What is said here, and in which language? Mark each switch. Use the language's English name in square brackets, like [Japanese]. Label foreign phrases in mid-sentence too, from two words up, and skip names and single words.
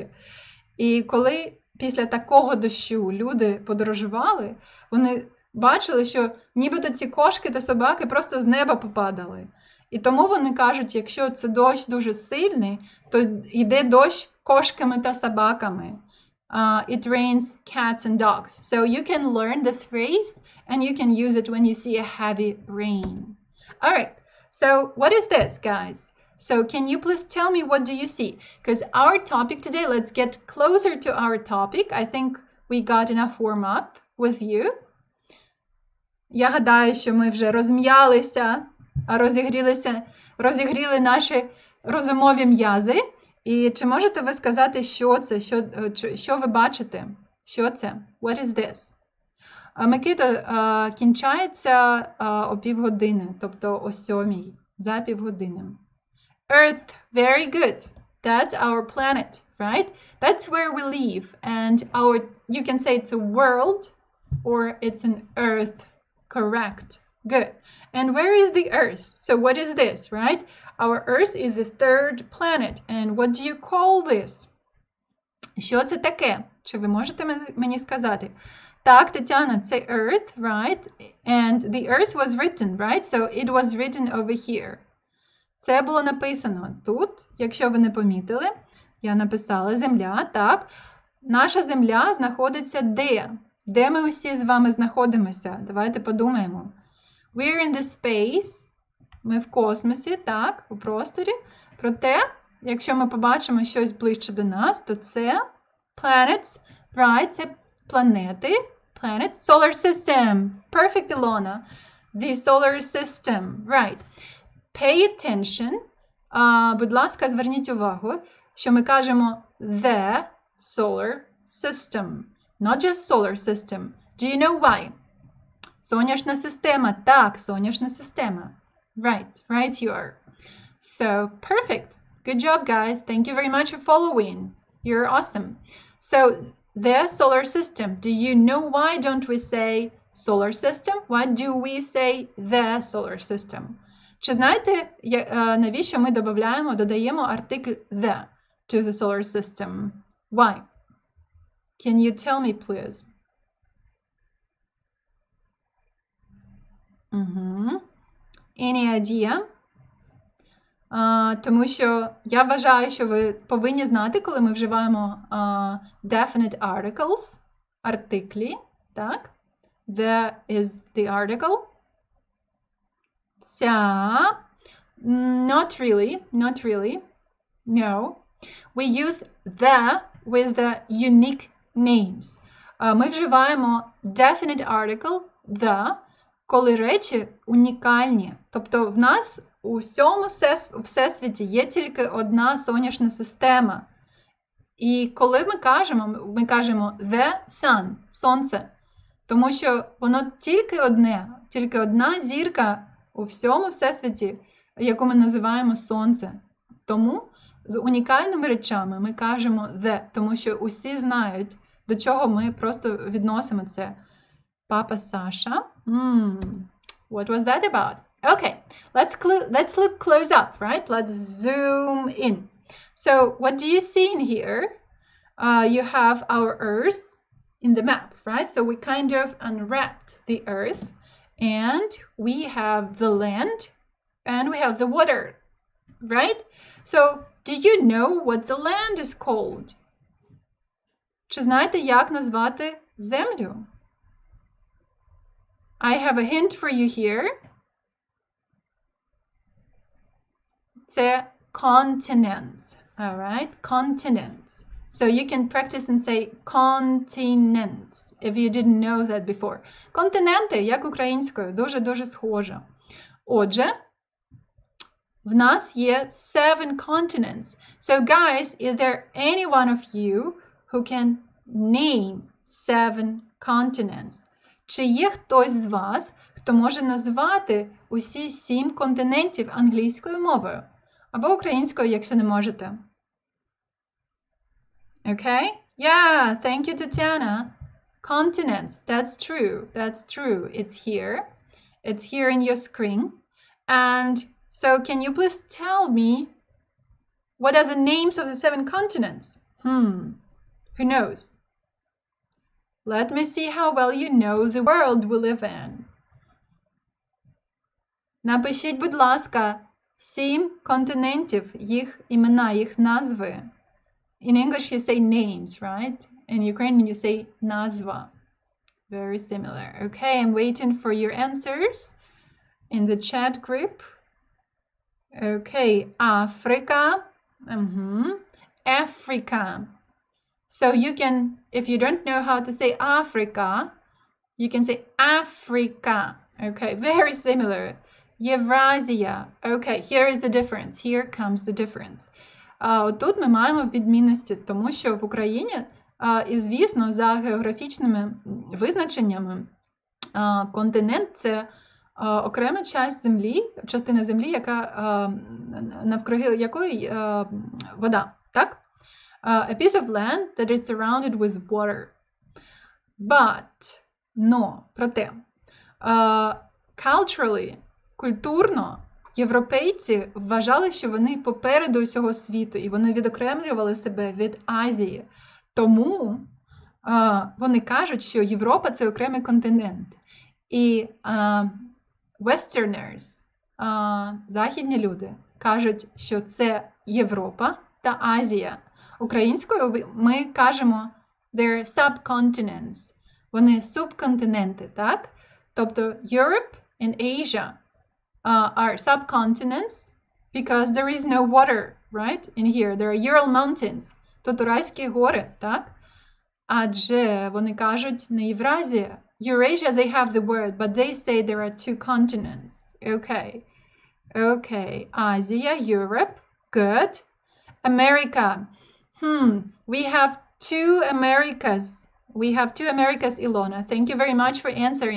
[Ukrainian] І коли після такого дощу люди подорожували, вони бачили, що нібито ці кошки та собаки просто з неба попадали. І тому вони кажуть, якщо це дощ дуже сильний, то йде дощ кошками та собаками. [English] It rains cats and dogs. So you can learn this phrase and you can use it when you see a heavy rain. All right. So what is this, guys? So can you please tell me what do you see? Because our topic today, let's get closer to our topic. I think we got enough warm up with you. [Ukrainian] Я гадаю, що ми вже розм'ялися, розігріли наші розумові м'язи. І чи можете ви сказати, що це, що ви бачите? Що це? [English] What is this? [Ukrainian] Микита, кінчається о півгодини, тобто о 7:00, за півгодини. [English] Earth, very good. That's our planet, right? That's where we live. And you can say it's a world or it's an earth. Correct. Good. And where is the Earth? So what is this, right? Our Earth is the third planet. And what do you call this? [Ukrainian] Що це таке? Чи ви можете мені сказати? Так, Тетяна, це [English] Earth, right? [Ukrainian] And the Earth was written, right? So it was written over here. Це було написано тут, якщо ви не помітили. Я написала Земля, так. Наша Земля знаходиться де? Де ми усі з вами знаходимося? Давайте подумаємо. [English] We're in the space. [Ukrainian] Ми в космосі, так, у просторі. Проте, якщо ми побачимо щось ближче до нас, то це [English] planets, right? [Ukrainian] Це планети. [English] Planets. Solar system. Perfect, Ilona. The solar system. Right. Pay attention. [Ukrainian] Будь ласка, зверніть увагу, що ми кажемо [English] the solar system. Not just solar system. Do you know why? [Ukrainian] Сонячна система. Так, сонячна система. [English] Right you are. So, perfect. Good job, guys. Thank you very much for following. You're awesome. So, the solar system. Do you know why don't we say solar system? Why do we say the solar system? [Ukrainian] Чи знаєте, навіщо ми додаємо артикль [English] the to the solar system? Why? Can you tell me, please? Any idea? [Ukrainian] Тому що я вважаю, що ви повинні знати, коли ми вживаємо [English] definite articles, [Ukrainian] артиклі, так? [English] The is the article. Not really. No. We use the with the unique names. [Ukrainian] Ми вживаємо [English] definite article the, [Ukrainian] коли речі унікальні. Тобто в нас у всьому всесвіті є тільки одна сонячна система. І коли ми кажемо [English] the sun, [Ukrainian] сонце, тому що воно тільки одна зірка у всьому всесвіті, яку ми називаємо сонце. Тому з унікальними речами ми кажемо the, тому що усі знають, до чого ми просто відносимо це. Папа Саша. [English] What was that about? Okay, let's look close up, right? Let's zoom in. So what do you see in here? You have our Earth in the map, right? So we kind of unwrapped the Earth, and we have the land, and we have the water, right? So do you know what the land is called? [Ukrainian] Чи знаєте, як назвати землю? [English] I have a hint for you here. Це continents, all right? Continents. So you can practice and say continents, if you didn't know that before. [Ukrainian] Континенти, як українською, дуже-дуже схоже. Отже, в нас є 7 continents. [English] So guys, is there any one of you who can name 7 continents? [Ukrainian] Чи є хтось з вас, хто може назвати усі 7 континентів англійською мовою? Або українською, якщо не можете. [English] Okay? Yeah, thank you, Tatiana. Continents, that's true. That's true. It's here. It's here in your screen. And so can you please tell me what are the names of the 7 continents? Who knows? Let me see how well you know the world we live in. [Ukrainian] Напишіть, будь ласка, 7 континентів, їх імена, їх назви. [English] In English you say names, right? In Ukrainian you say назва. Very similar. Okay, I'm waiting for your answers in the chat group. Okay, Africa. Africa. So you can, if you don't know how to say Africa, you can say Africa. Okay, very similar. Євразія. Okay, here is the difference. Here comes the difference. [Ukrainian] Тут ми маємо відмінності, тому що в Україні, і звісно, за географічними визначеннями, континент – це окрема частина землі, яка, навкруги якої вода, так? [English] A piece of land that is surrounded with water. But, [Ukrainian] проте, culturally, культурно, європейці вважали, що вони попереду усього світу, і вони відокремлювали себе від Азії. Тому вони кажуть, що Європа – це окремий континент. І westerners, західні люди, кажуть, що це Європа та Азія. Українською ми кажемо [English] they're subcontinents. [Ukrainian] Вони субконтиненти, так? [English] Тобто Europe and Asia are subcontinents because there is no water, right? In here, there are Ural Mountains. [Ukrainian] Тут Уральські гори, так? Адже вони кажуть не Євразія. [English] Eurasia, they have the word, but they say there are 2 continents. Okay. Okay. Asia, Europe. Good. America. We have 2 Americas. We have 2 Americas, Ilona. Thank you very much for answering.